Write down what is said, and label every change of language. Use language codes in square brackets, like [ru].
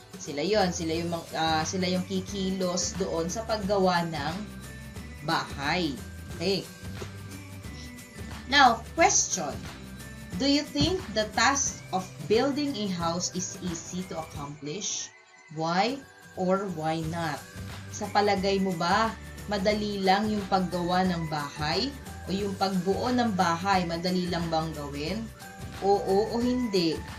[tl] Sila yon, sila yung kikilos doon sa paggawa ng bahay. [en] Okay. Now, question. Do you think the task of building a house is easy to accomplish? Why? or why not? [tl] Sa palagay mo ba, madali lang yung paggawa ng bahay? O yung pagbuo ng bahay, madali lang bang gawin? Oo o hindi?